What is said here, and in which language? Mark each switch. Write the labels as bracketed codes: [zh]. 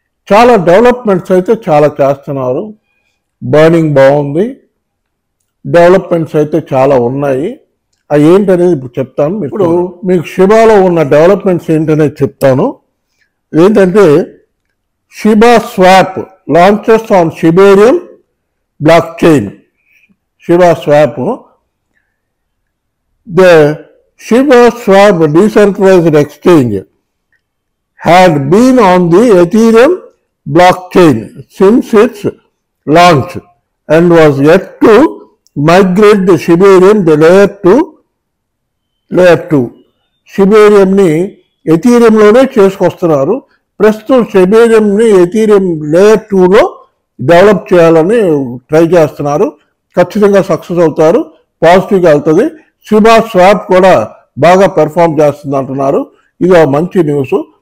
[te] చాలా డెవలప్మెంట్స్ అయితే చాలా చేస్తున్నారు. బర్నింగ్ బాగుంది, డెవలప్మెంట్స్ అయితే చాలా ఉన్నాయి. అవి ఏంటనేది ఇప్పుడు చెప్తాను. ఇప్పుడు మీకు షిబాలో ఉన్న డెవలప్మెంట్స్ ఏంటనేది చెప్తాను. [en] ఏంటంటే Shiba Swap launches on Shibarium blockchain. Shiba Swap, the Shiba Swap decentralized exchange had been on the Ethereum blockchain since its launch and was yet to migrate the Shibarium the layer 2. [te] షిబేరియంని ఎథీరియంలోనే చేసుకొస్తున్నారు. ప్రస్తుతం షిబేరియంని Ethereum layer 2లో develop చేయాలని try చేస్తున్నారు. ఖచ్చితంగా success అవుతారు, పాజిటివ్గా వెళ్తుంది. Shiba swap కూడా బాగా పెర్ఫామ్ చేస్తుంది అంటున్నారు. ఇది మంచి న్యూస్.